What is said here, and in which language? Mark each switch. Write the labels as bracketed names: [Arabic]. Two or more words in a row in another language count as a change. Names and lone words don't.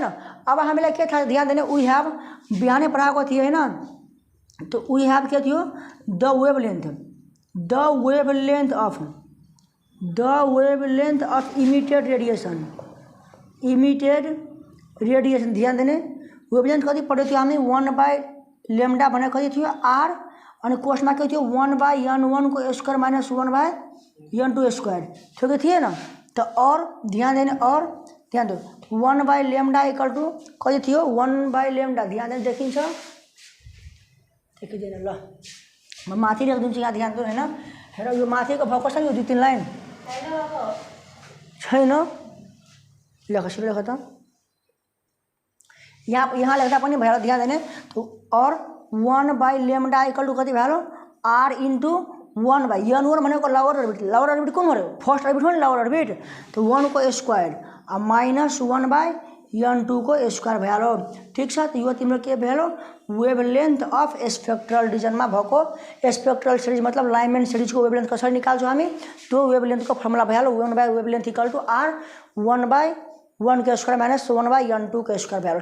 [Nepali] अब हामीलाई के थाहा ध्यान दिने [English] we have [Nepali] बिहानै पढाएको थियो होइन त [English] we have [Nepali] के थियो [English] the wavelength of emitted radiation. [Nepali] ध्यान दिने वेभलेन्थ कति पढेको थियो हामी 1/λ भनेको कति थियो r, अनि कोर्समा के थियो 1/n1 को [English] square minus [Nepali] 1/n2 स्क्वायर थियो कि थिएन त। और ध्यान दिने [Hindi] और ध्यान दो [Nepali] 1/λ = कति थियो 1/λ। ध्यान दिने देखिन्छ देखिँदैन ल म माथि लेखिदिन्छु यहाँ ध्यान दिनु होइन। हेर यो माथिको भएको छ नि यो 2-3 लाइन छैन लेख सुरु लेख त यहाँ लेख्दा पनि भयो। ध्यान दिने और 1/λ = कति भयो r * 1/n1 भनेको [English] lower orbit [Nepali] कुन हो [English] first orbit [Nepali] हो नि [English] lower orbit [Nepali] तो 1 को [English] square minus [Nepali] 1/n2 को स्क्वायर भयो। ठीक छ, तो यो तिम्रो के भयो [English] wavelength of spectral [Nepali] रिजनमा भएको [English] spectral series [Nepali] मतलब लाइमेन सिरिज को वेभलेन्थ कसरी निकाल्छौँ हामी त्यो वेभलेन्थ को फर्मुला भयो 1/वेभलेन्थ = r 1/1 को [English] square minus [Nepali] 1/n2 को स्क्वायर भयो।